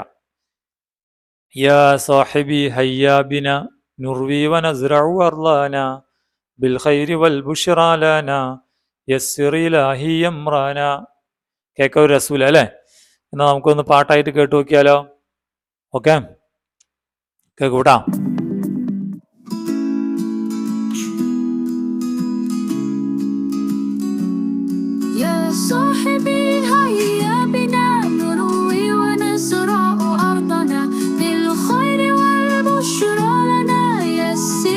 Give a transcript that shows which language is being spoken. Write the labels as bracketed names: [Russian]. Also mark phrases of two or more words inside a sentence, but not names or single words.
[Arabic] يا صاحبي هيا بنا نروي ونزرع أرضنا بالخير والبشرى لنا يسر إلهي أمرنا. [Malayalam] കേൾക്കാൻ ഒരു രസൂല, അല്ലേ? എന്നാൽ നമുക്കൊന്ന് പാട്ടായിട്ട് കേട്ടു നോക്കിയാലോ? ഓക്കെ, കേൾക്കൂട്ടാ. [Arabic] صاحبي هيا بنا نروي ونزرع أرضنا بالخير والبشرى لنا يسر